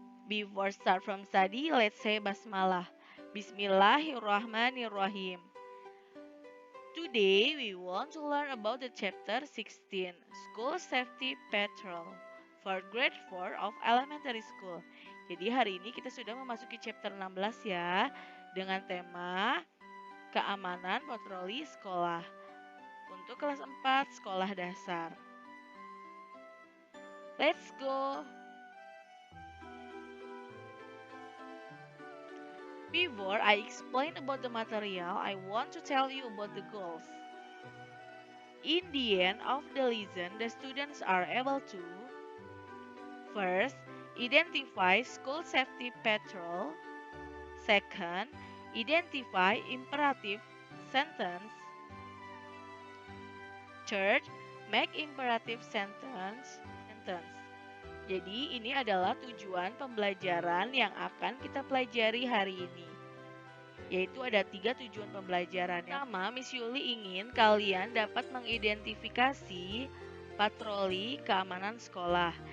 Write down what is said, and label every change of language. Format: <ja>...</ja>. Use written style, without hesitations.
<en>Before start from study, let's say basmalah.</en> <ar>Bismillahirrahmanirrahim.</ar> <en>Today we want to learn about the chapter 16, School Safety Patrol for grade 4 of elementary school.</en> <id>Jadi hari ini kita sudah memasuki chapter 16 ya, dengan tema keamanan patroli sekolah untuk kelas 4 sekolah dasar.</id> <en>Let's go! Before I explain about the material, I want to tell you about the goals. In the end of the lesson, the students are able to first, identify school safety patrol. Second, identify imperative sentence. Third, make imperative sentence.</en> <id>Jadi ini adalah tujuan pembelajaran yang akan kita pelajari hari ini. Yaitu ada 3 tujuan pembelajaran. Pertama, Miss Yuli ingin kalian dapat mengidentifikasi patroli keamanan sekolah.</id>